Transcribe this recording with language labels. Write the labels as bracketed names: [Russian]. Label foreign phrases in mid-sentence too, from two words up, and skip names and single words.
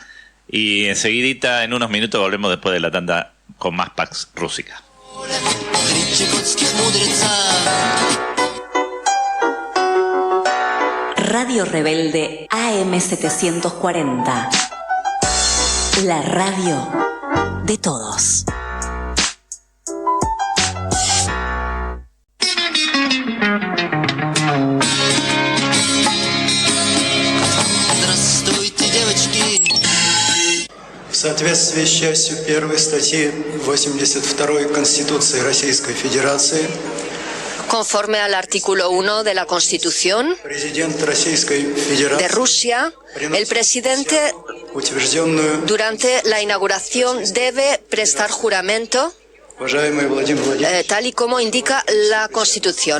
[Spanish] Y enseguidita, en unos minutos, volvemos después de la tanda con más Pax Rússica. Radio Rebelde AM740. La radio de todos. [Russian] Здравствуйте, девочки. В соответствии с частью 1 статьи 82 Конституции Российской Федерации, [Spanish] conforme al artículo 1 de la Constitución de Rusia, el presidente durante la inauguración debe prestar juramento tal y como indica la Constitución.